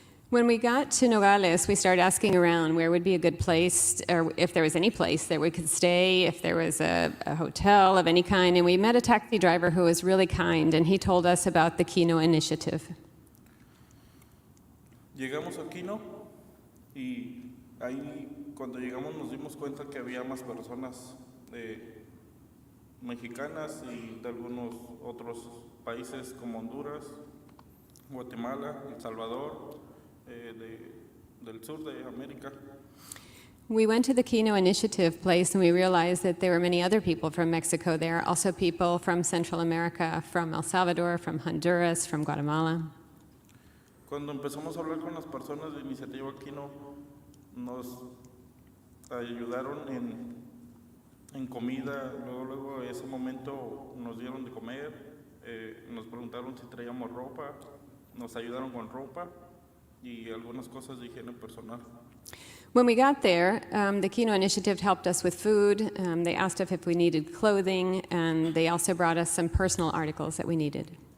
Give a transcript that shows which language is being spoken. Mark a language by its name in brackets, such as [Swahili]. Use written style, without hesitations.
[English] When we got to Nogales, we started asking around where would be a good place, or if there was any place that we could stay, if there was a hotel of any kind, and we met a taxi driver who was really kind, and he told us about the Kino Initiative. [Spanish] Llegamos a Kino y ahí cuando llegamos nos dimos cuenta que había más personas mexicanas y de algunos otros países como Honduras, Guatemala, El Salvador, del sur de América. [English] We went to the Kino Initiative place and we realized that there were many other people from Mexico there, also people from Central America, from El Salvador, from Honduras, from Guatemala. [Spanish] Cuando empezamos a hablar con las personas de Iniciativa Kino, nos ayudaron en comida, luego ese momento nos dieron de comer, nos preguntaron si traíamos ropa, nos ayudaron con ropa y algunas cosas de higiene personal. [English] When we got there, the Kino Initiative helped us with food. They asked us if we needed clothing, and they also brought us some personal articles that we needed.